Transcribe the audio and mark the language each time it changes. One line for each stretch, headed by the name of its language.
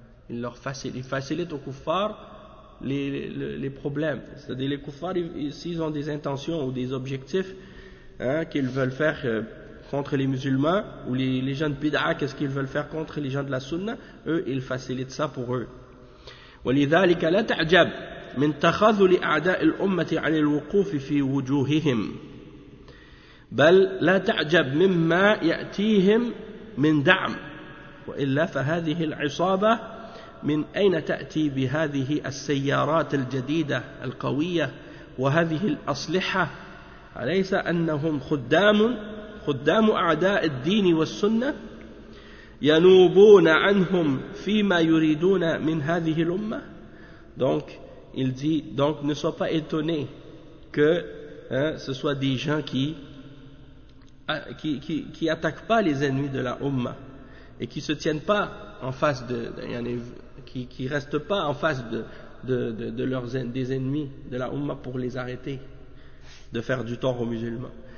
French: Ils facilitent aux kuffars les problèmes. C'est-à-dire les kuffars, s'ils ont des intentions ou des objectifs qu'ils veulent faire contre les musulmans ou les gens de bid'a, qu'est-ce qu'ils veulent faire contre les gens de la sunna, eux, ils facilitent ça pour eux.
Arabic: وَلِذَلِكَ لَا تَعْجَبْ من تخاذل أعداء الأمة عن الوقوف في وجوههم بل لا تعجب مما يأتيهم من دعم وإلا فهذه العصابة من أين تأتي بهذه السيارات الجديدة القوية وهذه الأسلحة أليس أنهم خدام أعداء الدين والسنة ينوبون عنهم فيما يريدون من هذه الأمة.
French: Donc il dit, donc ne sois pas étonné que ce soit des gens qui attaquent pas les ennemis de la Ummah et qui se tiennent pas en face qui restent pas en face de leurs des ennemis de la Ummah pour les arrêter de faire du tort aux musulmans.